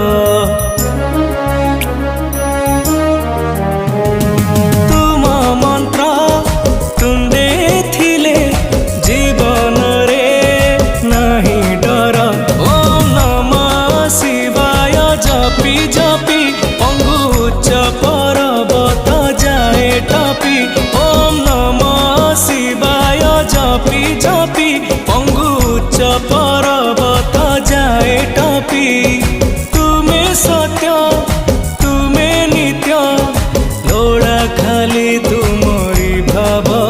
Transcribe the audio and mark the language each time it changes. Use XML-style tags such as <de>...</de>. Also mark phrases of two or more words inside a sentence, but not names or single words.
<or>ତୁମ ମନ୍ତ୍ର ତୁଣ୍ଡେ ଥିଲେ ଜୀବନ ରେ ନାହିଁ ଡର</or> <sa>ओम नमः शिवाय</sa> <or>ଜପି ଜପି ପଙ୍ଗୁ ଉଚ୍ଚ ପର୍ବତ ଯାଏ ଟପି</or> <sa>ओम नमः शिवाय</sa> <or>ଜପି ଜପି ପଙ୍ଗୁ ଉଚ୍ଚ ପର୍ବତ ଯାଏ ଟପି ତୁମେ ସତ୍ୟ ତୁମେ ନିତ୍ୟ ଲୋଡ଼ା ଖାଲି ତୁମରି ଭାବ</or>